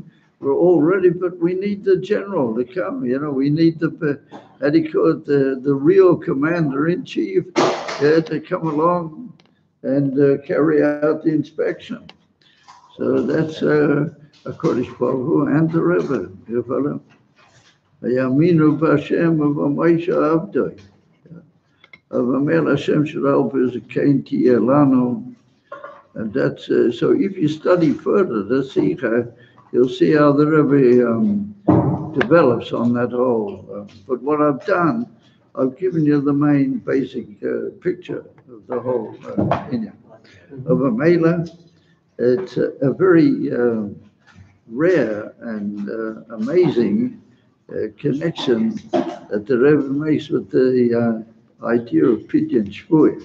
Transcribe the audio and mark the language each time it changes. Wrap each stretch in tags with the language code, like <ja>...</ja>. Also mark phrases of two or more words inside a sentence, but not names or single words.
<en>We're all ready, but we need the general to come. We need the real commander-in-chief to come along and carry out the inspection. So that's a</en> <he>Kodesh Baruch Hu</he> <en>and the Rebbe. You follow?</en> <he>Yaminu b'Hashem v'Moshe Avdoi.</he> <en>V'Amel Hashem shall help us a</en> <he>kain tiyeh lanu.</he> <en>And that's so. If you study further the Sikha, you'll see how the Rebbe develops on that whole. But what I've done, I've given you the main basic picture of the whole inyan. Of a Mela, it's a very rare and amazing connection that the Rebbe makes with the idea of</en> <he>pidyon shvui.</he>